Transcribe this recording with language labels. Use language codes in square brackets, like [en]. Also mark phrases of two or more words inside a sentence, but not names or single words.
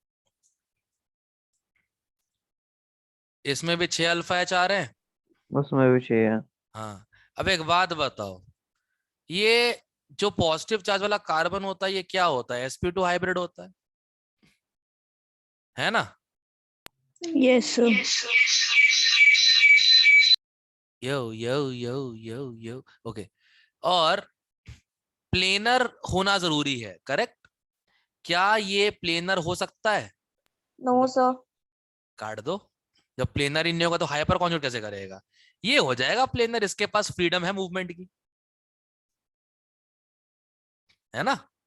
[hi] इसमें भी 6 अल्फा एच आ रहे हैं। उसमें भी चाहिए। हाँ, अब एक बात बताओ, ये जो पॉजिटिव चार्ज वाला कार्बन होता है ये क्या होता है? sp2 हाइब्रिड होता है ना? [en] yes sir. यो यो यो यो यो ओके। [hi] और प्लेनर होना जरूरी है, करेक्ट? क्या ये प्लेनर हो सकता है? [en] no sir. [hi] काट दो। जब प्लेनर ही नहीं होगा तो [en] hyper conjugate [hi] कैसे करेगा? ये हो जाएगा प्लेनर, इसके पास फ्रीडम है मूवमेंट की, है ना?